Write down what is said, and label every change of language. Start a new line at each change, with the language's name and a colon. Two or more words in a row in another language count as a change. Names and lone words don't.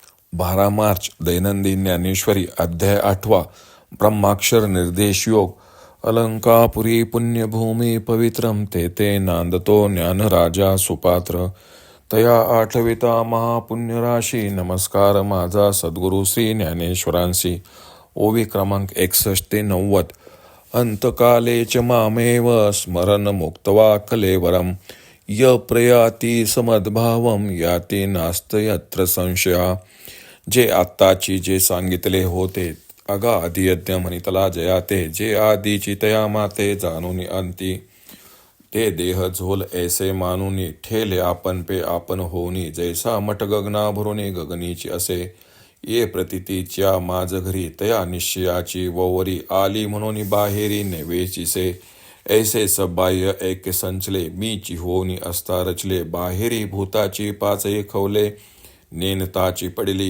Marathi: 12 मार्च दैनंदिन ज्ञानेश्वरी अध्याय 8 ब्रह्माक्षर निर्देश योग. अलंकापुरी पुण्यभूमी पवित्रम ते नांदतो ज्ञानराजा सुपात्र. तया आठविता महापुण्यराशी नमस्कार माझा सद्गुरू श्री ज्ञानेश्वरांसी. ओवी क्रमांक 61 ते 90.
Sanskrit: अंतकाले च मामेव स्मरण मुक्त्वा कलेवरम य प्रयाती समद्भावम याती नास्त यत्र संशया.
Marathi: जे आत्ताची जे सांगितले होते अगा आदियज्ञ म्हणितला जयाते. जे आदीची तया माते जाणून अंती. ते देह झोल ऐसे मानुनी ठेले आपण पे आपण होनी. जैसा मठ गगना भरुनी गगनीची असे. ये प्रतितीच्या माझ घरी तया निश्चयाची ववरी आली म्हणून बाहेरी नेवेचीसे. ऐसे सब बाह्य ऐक्य संचले मीची होनी असता रचले. बाहेरी भूताची पाचही खवले नेनताची पडली.